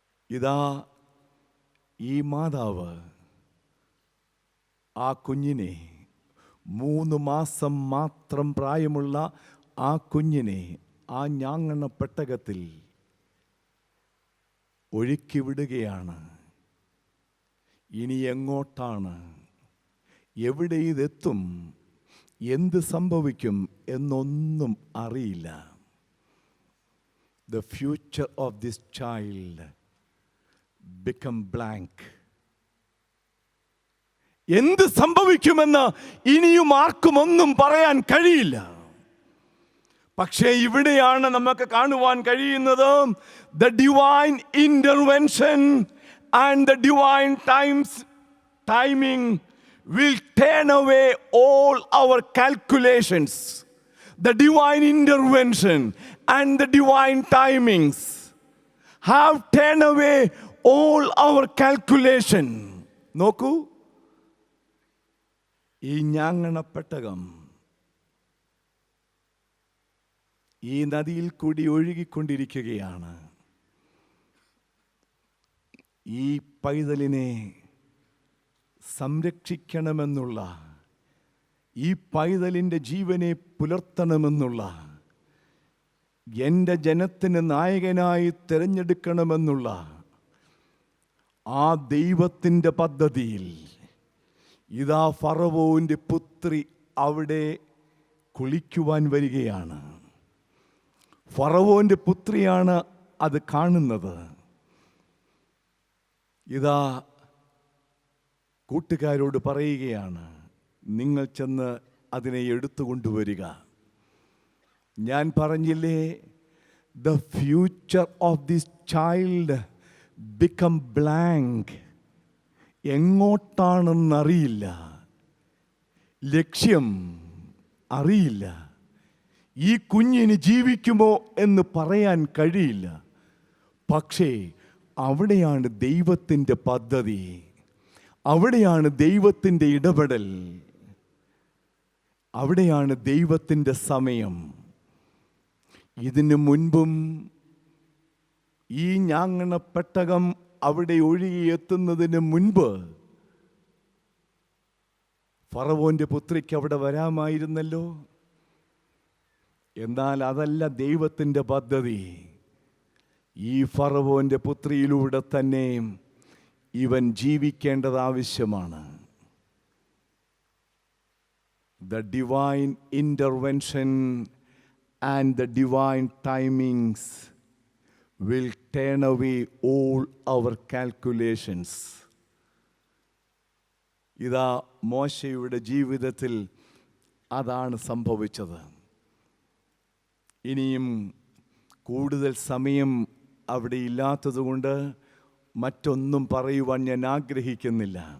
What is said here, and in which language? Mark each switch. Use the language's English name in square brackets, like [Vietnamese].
[Malayalam] ഇതാ ഈ മാതാവ് ആ കുഞ്ഞിനെ, 3 മാസം മാത്രം പ്രായമുള്ള ആ കുഞ്ഞിനെ ആ ഞാങ്ങണ പെട്ടകത്തിൽ ഒഴുക്കി വിടുകയാണ്. ഇനി എങ്ങോട്ടാണ്, എവിടെ ഇതെത്തും, എന്ത് സംഭവിക്കും എന്നൊന്നും അറിയില്ല. [English] the future of this child become blank. [Malayalam] എന്ത് സംഭവിക്കുമെന്ന് ഇനിയും ആർക്കും ഒന്നും പറയാൻ കഴിയില്ല. പക്ഷേ ഇവിടെയാണ് നമുക്ക് കാണുവാൻ കഴിയുന്നത് [English] the divine intervention and the divine timing will turn away all our calculations. The divine intervention and the divine timings have turned away all our calculation. [Malayalam] നോക്കൂ, ഈ ഞാങ്ങണപ്പെട്ടകം ഈ നദിയിൽ കൂടി ഒഴുകിക്കൊണ്ടിരിക്കുകയാണ്. ഈ പൈതലിനെ സംരക്ഷിക്കണമെന്നുള്ള, ഈ പൈതലിൻ്റെ ജീവനെ പുലർത്തണമെന്നുള്ള, എൻ്റെ ജനത്തിന് നായകനായി തിരഞ്ഞെടുക്കണമെന്നുള്ള ആ ദൈവത്തിൻ്റെ പദ്ധതിയിൽ ഇതാ ഫറവോൻ്റെ പുത്രി അവിടെ കുളിക്കുവാൻ വരികയാണ്. ഫറവോൻ്റെ പുത്രിയാണ് അത് കാണുന്നത്. ഇതാ കൂട്ടുകാരോട് പറയുകയാണ്, നിങ്ങൾ ചെന്ന് അതിനെ എടുത്തുകൊണ്ടുവരിക. ഞാൻ പറഞ്ഞില്ലേ, [English] the future of this child become blank. [Malayalam] എങ്ങോട്ടാണെന്നറിയില്ല, ലക്ഷ്യം അറിയില്ല, ഈ കുഞ്ഞിന് ജീവിക്കുമോ എന്ന് പറയാൻ കഴിയില്ല. പക്ഷേ അവിടെയാണ് ദൈവത്തിൻ്റെ പദ്ധതി, അവിടെയാണ് ദൈവത്തിൻ്റെ ഇടപെടൽ, അവിടെയാണ് ദൈവത്തിൻ്റെ സമയം. ഇതിനു മുൻപും ഈ ഞാങ്ങണപ്പെട്ടകം അവിടെ ഒഴുകിയെത്തുന്നതിന് മുൻപ് ഫറവോൻ്റെ പുത്രിക്ക് അവിടെ വരാമായിരുന്നല്ലോ. എന്നാൽ അതല്ല ദൈവത്തിൻ്റെ പദ്ധതി. ഈ ഫറവോൻ്റെ പുത്രിയിലൂടെ തന്നെ ഇവൻ ജീവിക്കേണ്ടത് ആവശ്യമാണ്. [English] The divine intervention and the divine timings will turn away all our calculations. [Malayalam] ഇതാ മോശയുടെ ജീവിതത്തിൽ അതാണ് സംഭവിച്ചത്. ഇനിയും കൂടുതൽ സമയം അവിടെ ഇല്ലാത്തതുകൊണ്ട് മറ്റൊന്നും പറയുവാൻ ഞാൻ ആഗ്രഹിക്കുന്നില്ല.